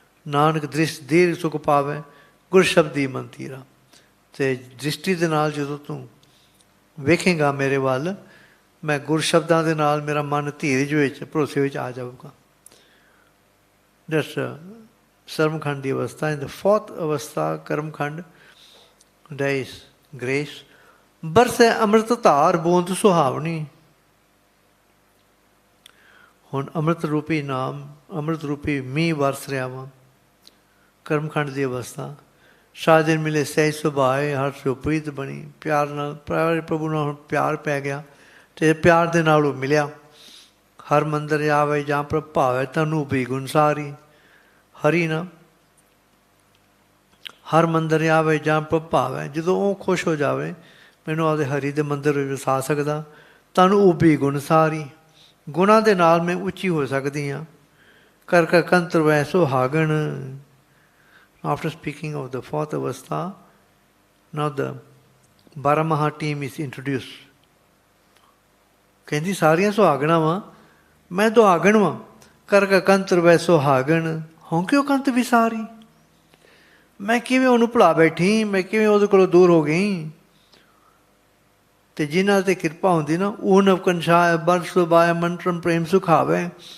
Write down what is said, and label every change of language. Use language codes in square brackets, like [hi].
[pa] ਨਾਨਕ ਦ੍ਰਿਸ਼ ਦੀਰ ਸੁਖ ਪਾਵੇ, ਗੁਰ ਸ਼ਬਦੀ ਮਨ ਤੀਰਾ. ਅਤੇ ਦ੍ਰਿਸ਼ਟੀ ਦੇ ਨਾਲ ਜਦੋਂ ਤੂੰ ਵੇਖੇਂਗਾ ਮੇਰੇ ਵੱਲ, ਮੈਂ ਗੁਰ ਸ਼ਬਦਾਂ ਦੇ ਨਾਲ ਮੇਰਾ ਮਨ ਧੀਰਜ ਵਿੱਚ, ਭਰੋਸੇ ਵਿੱਚ ਆ ਜਾਊਗਾ. That's Sarmkhand di avastha. [en] In the fourth avastha, Karmkhand, there is grace. [pa] Barse amrit ਧਾਰ ਬੂੰਦ ਸੁਹਾਵਣੀ. ਹੁਣ ਅੰਮ੍ਰਿਤ ਰੂਪੀ ਨਾਮ, ਅੰਮ੍ਰਿਤ ਰੂਪੀ ਮੀਂਹ ਵਰਸ ਰਿਹਾ ਵਾ. ਕਰਮਖੰਡ ਦੀ ਅਵਸਥਾ. ਸਾਜਨ ਮਿਲੇ ਸਹਿਜ ਸੁਭਾਏ, ਹਰ ਸੋ ਪ੍ਰੀਤ ਬਣੀ. ਪਿਆਰ ਨਾਲ ਪਿਆਰੇ ਪ੍ਰਭੂ ਨਾਲ ਹੁਣ ਪਿਆਰ ਪੈ ਗਿਆ ਅਤੇ ਪਿਆਰ ਦੇ ਨਾਲ ਉਹ ਮਿਲਿਆ. ਹਰ ਮੰਦਰ ਆਵੇ ਜਾਂ ਪ੍ਰਭ ਭਾਵੇ, ਤਨੂੰ ਵੀ ਗੁਣਸਾਰੀ. ਹਰੀ ਨਾ ਹਰ ਮੰਦਰ ਆਵੇ ਜਾਂ ਪ੍ਰਭ ਭਾਵੇ, ਜਦੋਂ ਉਹ ਖੁਸ਼ ਹੋ ਜਾਵੇ, ਮੈਨੂੰ ਆਪਦੇ ਹਰੀ ਦੇ ਮੰਦਰ ਵਿੱਚ ਵਸਾ ਸਕਦਾ. ਤਨੂੰ ਉਭੀ ਗੁਣਸਾਰੀ, ਗੁਣਾਂ ਦੇ ਨਾਲ ਮੈਂ ਉੱਚੀ ਹੋ ਸਕਦੀ ਹਾਂ. ਕਰ ਕਰ ਕੰਤਰ ਵੈ ਸੁਹਾਗਣ. [en] After speaking of the fourth avastha, now the Baramaha team is introduced. [pa] ਕਹਿੰਦੀ ਸਾਰੀਆਂ ਸੁਹਾਗਣਾਂ ਵਾਂ, ਮੈਂ ਦੁਹਾਗਣ ਵਾਂ. ਕਰ ਕਰ ਕੰਤਰ ਵੈ ਸੁਹਾਗਣ, ਹੋਂ ਕਿਉਂ ਕੰਤ ਵਿਸਾਰੀ. ਮੈਂ ਕਿਵੇਂ ਉਹਨੂੰ ਭੁਲਾ ਬੈਠੀ, ਮੈਂ ਕਿਵੇਂ ਉਹਦੇ ਕੋਲੋਂ ਦੂਰ ਹੋ ਗਈ. ਅਤੇ ਜਿਨ੍ਹਾਂ 'ਤੇ ਕਿਰਪਾ ਹੁੰਦੀ ਨਾ, ਉਹ ਨਵਕੰਸ਼ਾਏ ਬਰਸ ਸੁਭਾਏ ਮੰਤਰਮ ਪ੍ਰੇਮ ਸੁਖਾਵੇ.